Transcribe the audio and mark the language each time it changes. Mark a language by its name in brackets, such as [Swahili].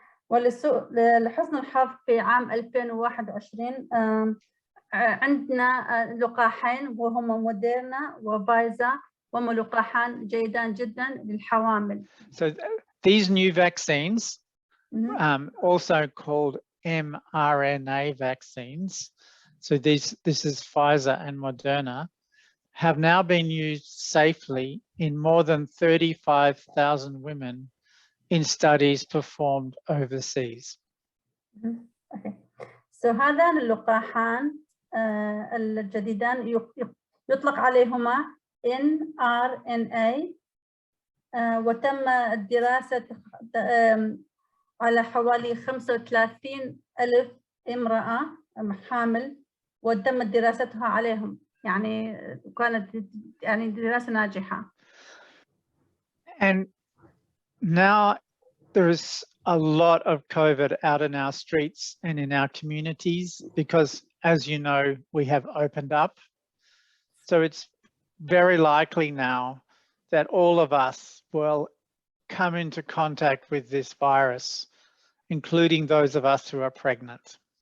[Arabic] ولحسن الحظ في عام 2021 عندنا لقاحين وهما موديرنا وفايزا وهما لقاحان جيدان جدا للحوامل. [English] So these new vaccines, also called mRNA vaccines, so this is Pfizer and Moderna, have now been used safely in more than 35,000 women in studies performed overseas. Okay. [Arabic] So هذان اللقاحان الجديدان يطلق عليهما mRNA وتم الدراسة على حوالي 35,000 امرأة حامل وتم دراستها عليهم يعني كانت يعني دراسة ناجحة. [English] And now there is a lot of COVID out in our streets and in our communities because, as you know, we have opened up. So it's very likely now that all of us will come into contact with this virus, including those of us who are pregnant.